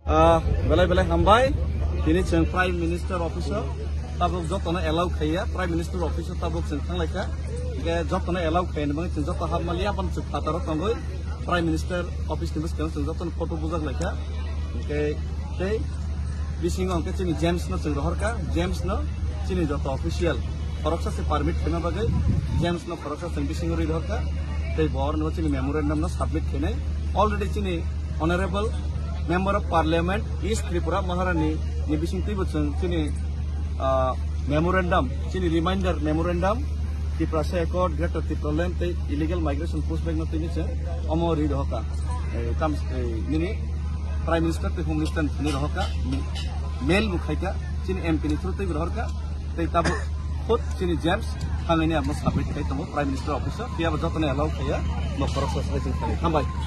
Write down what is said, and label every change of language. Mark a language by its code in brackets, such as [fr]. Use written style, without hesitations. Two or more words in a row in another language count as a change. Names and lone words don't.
[trp] belai belai hambai ini ceng Prime Minister Officer tabuk jotona allow khaya Prime Minister Officer tabuk ceng thanglaka ke jotona allow khaya bang ceng jota hammalia pan ceng pataro tangoi Prime Minister Office ni ceng joton photo bujak laka ke bising angke ceni James no ceng rohorka James no ceni jota official koroksa se permit khena bagai James no koroksa ceng bising ri rohorka tei bor no ceni memorandum no submit khenai already ceni [en] honorable Member of Parliament [trp] East Tripura Maharani ni bising tibu ceni memorandum ceni [en] reminder memorandum [trp] di prasa ekor greater Tripoland tei [en] illegal migration push back [trp] no tini ce omo ri rohka tam ini Prime Minister te Home Minister ni rohka mail mukhaika ceni MP ni through tei rohka tei tabu khud ceni James hangani apno submit khai tomo Prime Minister Officer dia jotone allow khaya no [en] process racing [trp] khai hambai